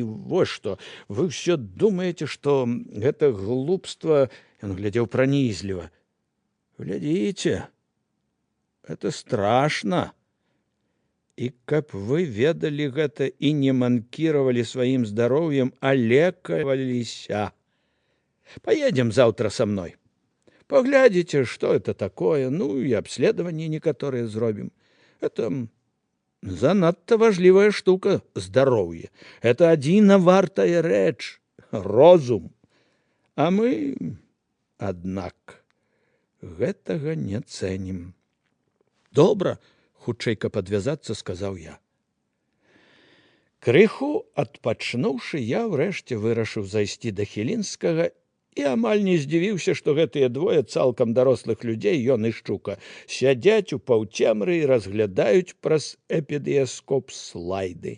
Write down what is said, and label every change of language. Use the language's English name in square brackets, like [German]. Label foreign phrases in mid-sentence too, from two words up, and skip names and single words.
[Belarusian] Вось што, вы ўсё думаеце, што гэта глупства, ён глядзеў пранізліва. Глядзіце, гэта страшна. І каб вы ведалі гэта і не манкіравалі сваім здароўем, а лекаваліся. [Russian] Поедем завтра со мной. Поглядите, что это такое, ну и обследование некоторые зробим. Это [Belarusian] занадто важливая [Russian] штука, здоровье. [Belarusian] Это адзіна вартая рэч, розум. А мы, аднак, гэтага не цэнім. Добра, хутчэй каб адвязацца, сказаў я. Крыху адпачнуўшы, я ўрэшце вырашыў зайсці да Хілінскага і амаль не здзівіўся, што гэтыя двое цалкам дарослых людзей, ён і Шчука, сядзяць у паўцемры і разглядаюць праз эпідыяскоп слайды.